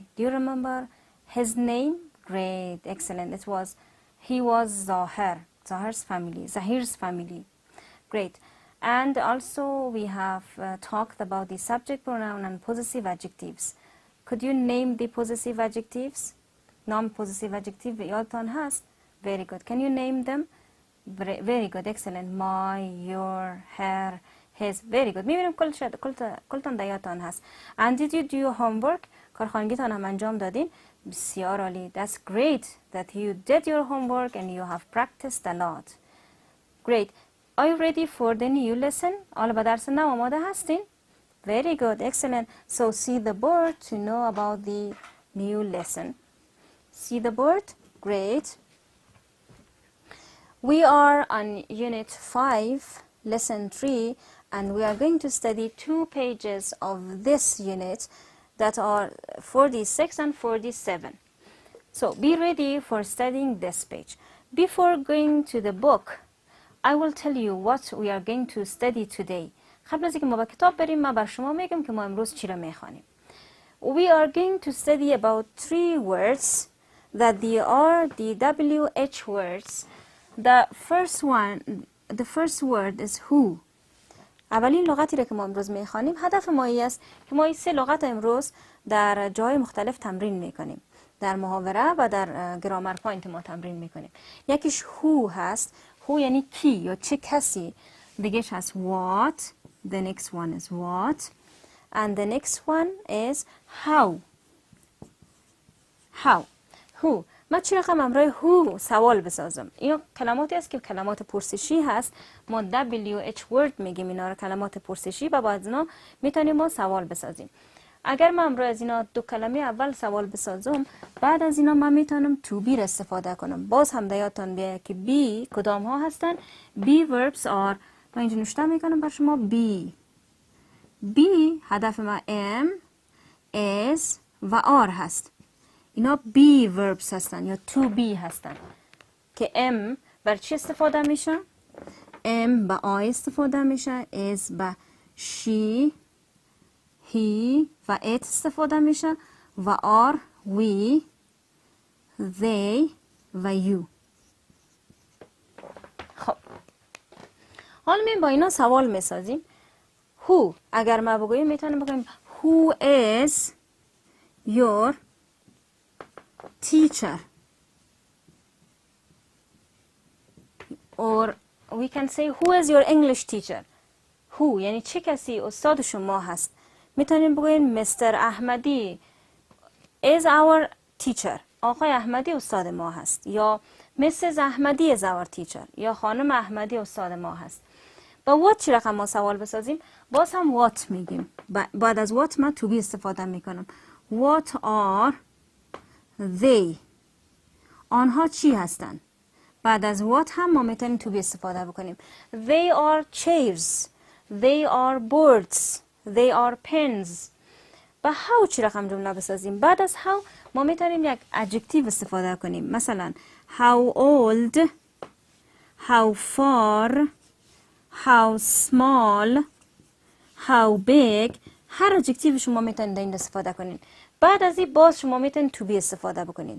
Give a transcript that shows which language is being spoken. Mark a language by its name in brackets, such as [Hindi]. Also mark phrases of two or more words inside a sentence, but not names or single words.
[English] Do you remember his name? Great, excellent. He was Zahir's family. Great. And also we have talked about the subject pronoun and possessive adjectives. Could you name the possessive adjectives? Non-possessive adjective [Persian] یادتان هست? [English] Very good. Can you name them? Very good, excellent. My, your, her, his. Very good. [Persian] میبینم کلتان در یادتان هست. [English] And did you do your homework? [Persian] کارخانگیتان هم انجام دادین؟ بسیار عالی. [English] That's great that you did your homework and you have practiced a lot. Great. Are you ready for the new lesson? [Persian] آلا به درس نو آماده هستین؟ [English] Very good, excellent. So see the board to know about the new lesson. See the board? Great. We are on Unit 5, Lesson 3, and we are going to study 2 pages of this unit that are 46 and 47. So be ready for studying this page. Before going to the book, I will tell you what we are going to study today. [Persian] قبل از اینکه ما به کتاب بریم من بر شما میگم که ما امروز چی را میخوانیم. [English] We are going to study about 3 words that they are the WH words. The first word is who. [Persian] اولین لغتی را که ما امروز میخوانیم هدف ما است که ما این 3 لغت امروز در جای مختلف تمرین میکنیم. در محاوره و در [English] grammar point [Persian] ما تمرین میکنیم. یکیش who هست. who یعنی کی یا چه کسی. دیگهش هست [English] what. The next one is what. And the next one is how. Who. [Persian] من چی رقم امرای who سوال بسازم. این کلماتی است که کلمات پرسشی هست. ما [English] WH word [Persian] میگیم اینا رو کلمات پرسشی و بعد اینا میتونیم ما سوال بسازیم. اگر من امروز از اینا 2 کلمه اول سوال بسازم بعد از اینا من میتونم [English] to be [Persian] را استفاده کنم. باز هم دیاتان بیایه که be کدام ها هستن. [English] be verbs are. [Persian] من اینجا نوشته میکنم بر شما be هدف ما [English] am is [Persian] و are هست. اینا [English] be verbs [Persian] هستن یا [English] to be [Persian] هستن که am بر چی استفاده میشه؟ am با I استفاده میشه. is با [English] she he [Persian] و it استفاده میشه و [English] are we they [Persian] و you. خب حالا می با اینا سوال میسازیم. [English] who [Persian] اگر ما بگوییم میتونیم بگوییم [English] who is your teacher or we can say who is your English teacher. [Persian] who یعنی چه کسی استاد شما هست. میتونیم بگوییم Mr. [English] احمدی is our teacher. [Persian] آقای احمدی استاد ما هست. یا Mrs. [English] احمدی is our teacher. [Persian] یا خانم احمدی استاد ما هست. با what چی رقم ما سوال بسازیم؟ باز هم what میگیم. بعد از what من [English] to be [Persian] استفاده میکنم. [English] What are they. [Persian] آنها چی هستن؟ بعد از what هم ما میتونیم [English] to be [Persian] استفاده بکنیم. [English] They are chairs. They are boards. They are pens. [Persian] با how چی رقم جمله بسازیم؟ بعد از how ما میتونیم یک adjective استفاده کنیم. مثلا [English] how old, how far, how small, how big. [Persian] هر adjective شما میتونید در این استفاده کنین. بعد از این باز شما میتونید [English] to be [Persian] استفاده بکنین.